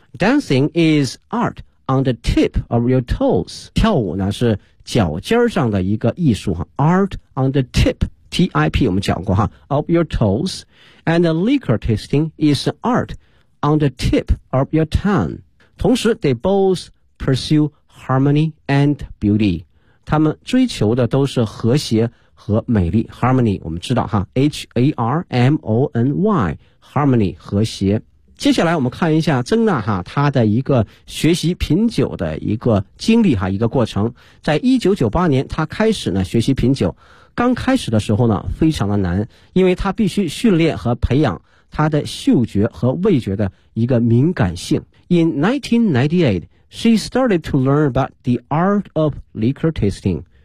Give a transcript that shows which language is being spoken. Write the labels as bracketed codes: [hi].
[en] Dancing is art on the tip of your toes. [zh] 跳舞呢是脚尖上的一个艺术哈。 [en] Art on the tip, T-I-P [zh] 我们讲过哈， [en] of your toes. And liquor tasting is art on the tip of your tongue. 同时 they both pursue harmony and beauty. [zh] 他们追求的都是和谐和美丽。 [en] Harmony [zh] 我们知道哈， [en] H-A-R-M-O-N-Y, harmony [zh] 和谐。接下来我们看一下曾娜哈她的一个学习品酒的一个经历哈，一个过程。在1998年她开始呢学习品酒，刚开始的时候呢非常的难，因为她必须训练和培养她的嗅觉和味觉的一个敏感性。 [en] In 1998 she started to learn about the art of liquor tasting.